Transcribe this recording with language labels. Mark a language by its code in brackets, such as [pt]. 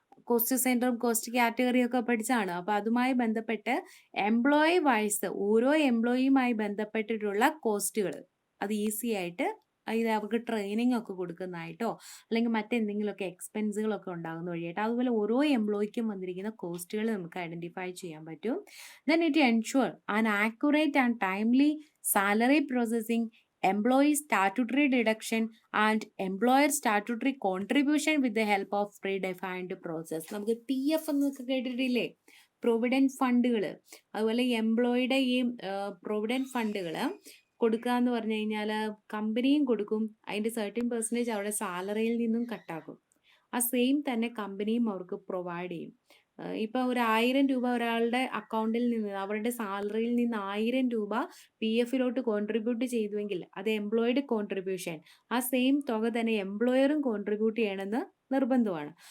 [ml] Cost സെൻറ്ററും cost കാറ്റഗറിയും ഒക്കെ പഠിച്ചാണ്. അപ്പോൾ അതുമായി ബന്ധപ്പെട്ട് എംപ്ലോയി വൈസ് ഓരോ എംപ്ലോയിയുമായി ബന്ധപ്പെട്ടിട്ടുള്ള കോസ്റ്റുകൾ അത് ഈസി ആയിട്ട്, ഇത് അവർക്ക് ട്രെയിനിങ് ഒക്കെ കൊടുക്കുന്നതായിട്ടോ അല്ലെങ്കിൽ മറ്റെന്തെങ്കിലുമൊക്കെ എക്സ്പെൻസുകളൊക്കെ ഉണ്ടാകുന്ന വഴിയായിട്ട്, അതുപോലെ ഓരോ എംപ്ലോയിക്കും വന്നിരിക്കുന്ന കോസ്റ്റുകൾ നമുക്ക് ഐഡൻറ്റിഫൈ ചെയ്യാൻ പറ്റും. [en] Then it ensure an accurate and timely salary processing, employee statutory deduction and employer statutory contribution with the help of predefined process. [ml] നമുക്ക് PF എന്നൊക്കെ കേട്ടിട്ടില്ലേ, പ്രൊവിഡൻറ്റ് ഫണ്ടുകൾ. അതുപോലെ എംപ്ലോയിയുടെ ഈ പ്രൊവിഡൻറ്റ് ഫണ്ടുകൾ കൊടുക്കുക എന്ന് പറഞ്ഞു കഴിഞ്ഞാൽ കമ്പനിയും കൊടുക്കും, അതിൻ്റെ 13% അവരുടെ സാലറിയിൽ നിന്നും കട്ടാക്കും. ആ സെയിം തന്നെ കമ്പനിയും അവർക്ക് പ്രൊവൈഡ് ചെയ്യും. ഇപ്പോൾ ഒരു 1000 രൂപ ഒരാളുടെ അക്കൗണ്ടിൽ നിന്ന്, അവരുടെ സാലറിയിൽ നിന്ന് 1000 രൂപ PF-ലോട്ട് കോൺട്രിബ്യൂട്ട് ചെയ്തുവെങ്കിൽ അത് എംപ്ലോയിഡ് കോൺട്രിബ്യൂഷൻ, ആ സെയിം തുക തന്നെ എംപ്ലോയറും കോൺട്രിബ്യൂട്ട് ചെയ്യണമെന്ന് നിർബന്ധമാണ്.